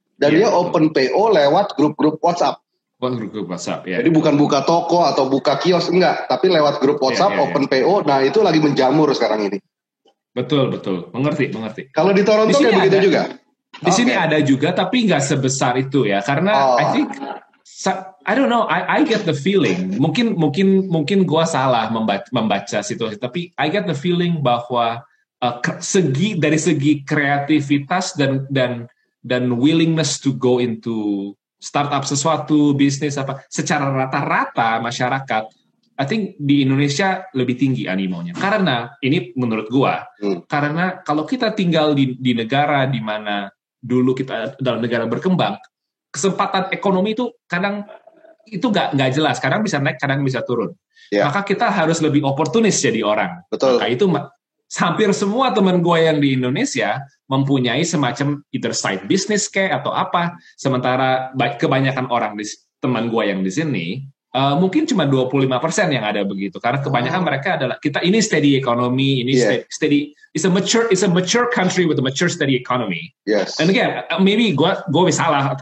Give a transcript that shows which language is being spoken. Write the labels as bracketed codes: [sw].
[id] Dan dia open PO lewat grup-grup WhatsApp. Grup WhatsApp, ya. Jadi bukan buka toko atau buka kios, enggak. Tapi lewat grup WhatsApp, open PO. Nah itu lagi menjamur sekarang ini. Betul. Mengerti. Kalau di Toronto kayak begitu juga? Di sini ada juga, tapi nggak sebesar itu ya. [en] Karena I think, I don't know, I get the feeling. [id] Mungkin gue salah membaca situasi. Tapi [en] I get the feeling [id] bahwa dari segi kreativitas dan [en] willingness to go into startup [id] sesuatu bisnis apa secara rata-rata masyarakat, [en] I think [id] di Indonesia lebih tinggi animonya. Karena ini menurut gua, karena kalau kita tinggal di negara di mana dulu kita dalam negara berkembang, kesempatan ekonomi itu kadang itu nggak jelas. Kadang bisa naik, kadang bisa turun. [en] Yeah. [id] Maka kita harus lebih oportunis jadi orang. Betul. Maka itu hampir semua teman gue yang di Indonesia mempunyai semacam [en] either side business [id] kayak atau apa. Sementara kebanyakan orang teman gue yang di sini mungkin cuma 25% yang ada begitu. Karena kebanyakan mereka adalah ini [en] steady economy, [id] ini steady. [en] It's a mature country with a mature steady economy. Yes. And again, maybe [id] gue salah.